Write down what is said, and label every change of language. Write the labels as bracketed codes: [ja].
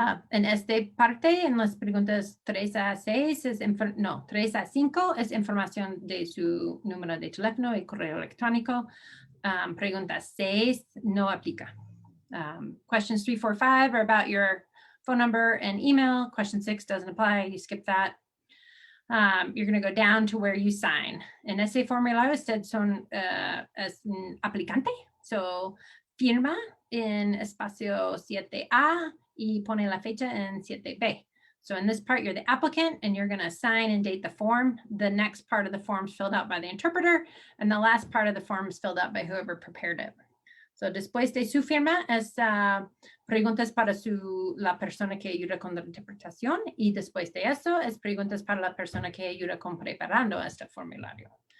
[es] En esta parte, en las preguntas 3 a 6, 3 a 5 es información de su número de teléfono y correo electrónico. Pregunta 6 no aplica. [en] Questions 3, 4, 5 are about your phone number and email. Question 6 doesn't apply. You skip that. You're going to go down to where you sign. [es] En ese formulario usted es un aplicante. So, firma en espacio 7A y pone la fecha en 7B. [en] So in this part, you're the applicant and you're going to sign and date the form. The next part of the form is filled out by the interpreter, and the last part of the form is filled out by whoever prepared it. [es] So después de su firma es preguntas para la persona que ayuda con la interpretación, y después de eso es preguntas para la persona que ayuda con preparando este formulario.